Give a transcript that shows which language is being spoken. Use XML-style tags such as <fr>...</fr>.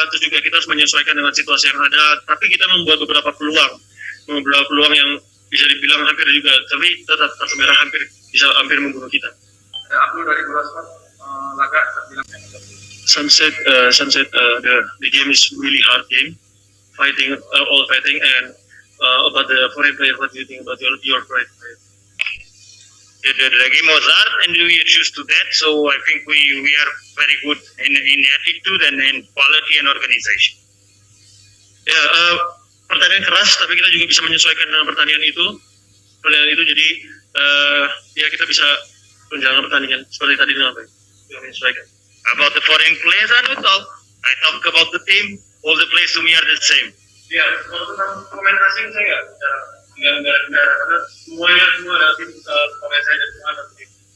<id>Terus juga kita harus menyesuaikan dengan situasi yang ada. Tapi kita membuat beberapa peluang yang bisa dibilang hampir juga, tapi tetap kartu merah hampir membunuh kita. Abdul dari bola sport laga terbilang.</id> <en>Sunset, the game is really hard game, fighting, all fighting, and about the foreign player, what do you think about your foreign player? The game was hard, and we are used to that. So I think we are very good in attitude and in quality and organization.</en> <id>Ya, pertandingan keras, tapi kita juga bisa menyesuaikan dengan pertandingan itu. Jadi ya kita bisa menjalankan pertandingan seperti tadi dengan baik. Menyesuaikan.</id> <en>About the foreign players, I don't talk. I talk about the team. All the players to me are the same.</en> <id>Ya, kalau tentang pemain asing saya nggak karena semuanya semua adalah tim pemain saya dan semua adalah tim.</id>